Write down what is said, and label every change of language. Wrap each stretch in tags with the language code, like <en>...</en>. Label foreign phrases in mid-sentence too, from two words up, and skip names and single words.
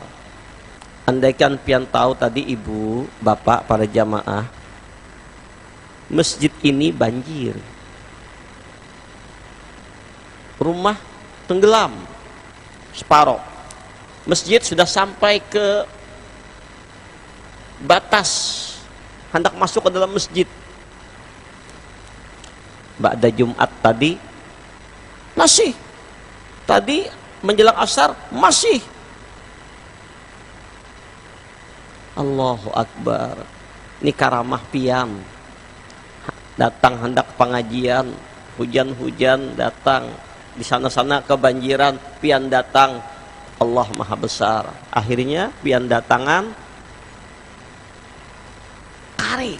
<id>Andaikan pian tahu tadi ibu, bapak, para jamaah, masjid ini banjir, rumah tenggelam separoh, masjid sudah sampai ke batas, hendak masuk ke dalam masjid. Ba'da Jumat tadi masih, tadi menjelang asar masih.</id> <ar>الله أكبر.</ar> <id>Ini karamah pian. Datang hendak pengajian, hujan-hujan datang, di sana-sana kebanjiran, pian datang. Allah Maha Besar. Akhirnya pian datangan kering.</id>